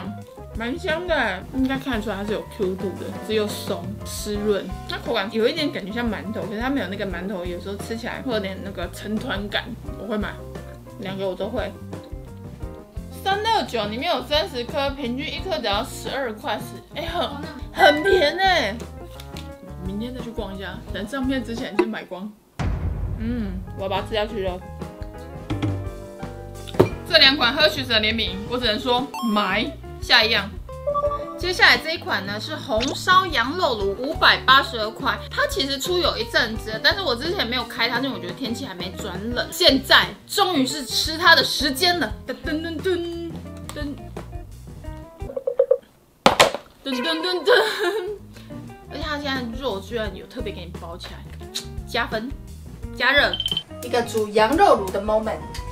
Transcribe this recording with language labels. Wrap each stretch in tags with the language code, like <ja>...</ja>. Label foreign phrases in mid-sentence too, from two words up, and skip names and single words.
<zh>蠻香的哎，應該看得出來它是有 Q 度的，是又鬆濕潤。它口感有一點感覺像馒頭，可是它沒有那個饅頭，有時候吃起來會有點那個成團感。我會買，2個我都會。369裡面有30顆，平均1顆只要12 塊10，很便宜哎。明天再去逛一下，等上片之前先買光。我要把它吃下去了。這2款 Hershey's 的聯名，我只能說買。下一樣，接下来這一款呢是紅燒羊肉爐，582塊。它其實出有一陣子，但是我之前沒有開它，因為我覺得天氣還沒轉冷。現在終於是吃它的時間了。噔噔噔噔噔噔噔噔噔，而且它现在肉居然有特別給你包起来，加分，加熱。一個煮羊肉爐的 moment。</zh>